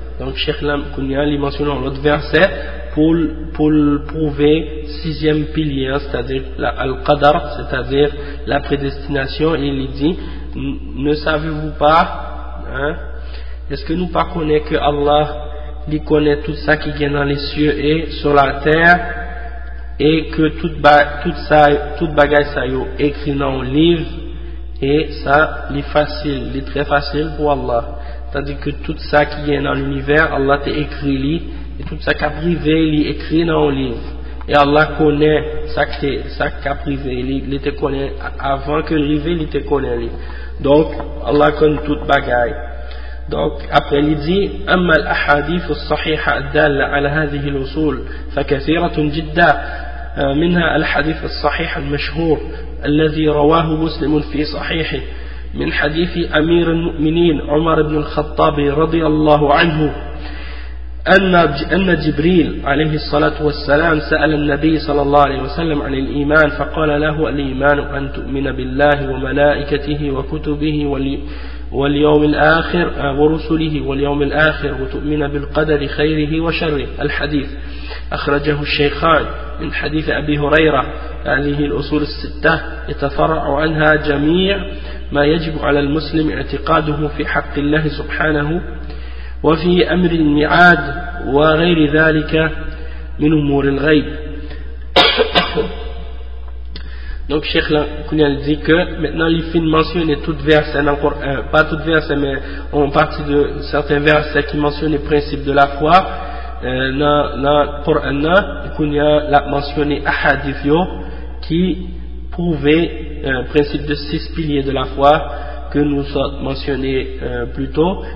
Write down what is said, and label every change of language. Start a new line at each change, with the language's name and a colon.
French: Donc, Cheikh Lam Kounia, il mentionne dans l'autre verset pour prouver sixième pilier, c'est-à-dire Al-Qadar, c'est-à-dire la prédestination, et il dit, ne savez-vous pas, hein, est-ce que nous pas connaît que Allah, il connaît tout ça qui vient dans les cieux et sur la terre, et que tout bagage ça y est écrit dans un livre, et ça, il est facile, il est très facile pour Allah. C'est-à-dire que tout ça qui est dans l'univers, Allah t'a écrit lui, et tout ça qui a privé, il est écrit dans un livre. Et Allah connaît ça qui a privé, il te connaît avant que l'arrivée, il te connaît lui. Donc, Allah connaît toute bagaille. Donc, après, il dit,
Arabic: أما الأحاديث الصحيحة الدالة على هذه الأصول فكثيرة جدا منها الحديث الصحيح المشهور الذي رواه مسلم في صحيحه من حديث أمير المؤمنين عمر بن الخطاب رضي الله عنه أن جبريل عليه الصلاة والسلام سأل النبي صلى الله عليه وسلم عن الإيمان فقال له الإيمان أن تؤمن بالله وملائكته وكتبه واليوم الآخر ورسله واليوم الآخر وتؤمن بالقدر خيره وشره. الحديث أخرجه الشيخان من حديث أبي هريرة. هذه الأصول الستة يتفرع عنها جميع ما يجب على المسلم اعتقاده في حق الله سبحانه وفي أمر الميعاد وغير ذلك من أمور الغيب.
French: Donc, Cheikh Kounial dit que maintenant il finit de mentionner tout verset dans le Coran, pas tout verset, mais en partie de certains versets qui mentionnent les principes de la foi dans le Coran. Kounial a mentionné Ahadith qui prouvait le principe de 6 piliers de la foi que nous avons mentionné plus tôt.